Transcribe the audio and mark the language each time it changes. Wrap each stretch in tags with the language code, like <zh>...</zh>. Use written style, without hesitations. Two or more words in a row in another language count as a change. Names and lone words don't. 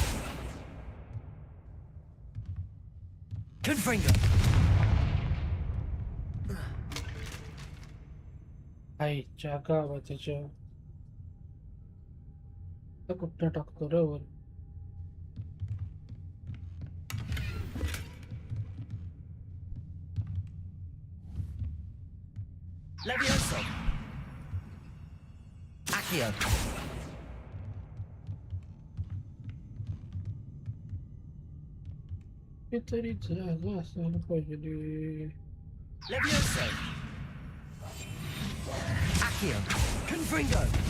<la>Confringo.</la> <mr>आईच्या गावाच्या कुठं टाकतो रे वर</mr> <la>Levioso. Accio.</la> <mr>काहीतरी जागा असायला पाहिजे</mr> <la>Levioso. Accio. Confringo.</la>